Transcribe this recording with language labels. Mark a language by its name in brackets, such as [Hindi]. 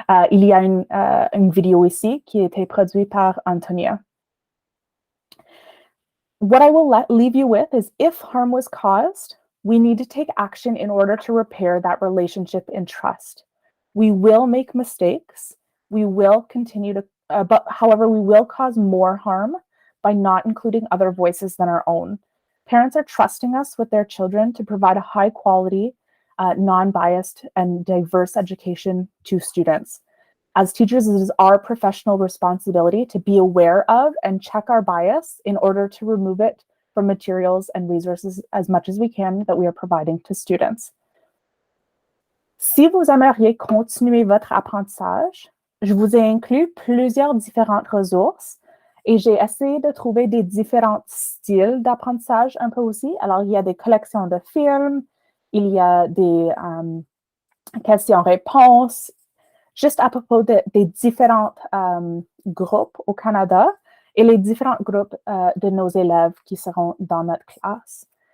[French] il y a une vidéo ici qui a été produite par Antonia. [English] What I will leave you with is if harm was caused, we need to take action in order to repair that relationship and trust. We will make mistakes. We will continue to, but however, we will cause more harm by not including other voices than our own. Parents are trusting us with their children to provide a high quality, non-biased, and diverse education to students. As teachers, it is our professional responsibility to be aware of and check our bias in order to remove it from materials and resources as much as we can that we are providing to students. [French] Si vous aimeriez continuer votre apprentissage, je vous ai inclus plusieurs différentes ressources et j'ai essayé de trouver des différents styles d'apprentissage un peu aussi. Alors, il y a des collections de films, il y a des questions-réponses, juste à propos des différents groupes au Canada et les différents groupes de nos élèves qui seront dans notre classe.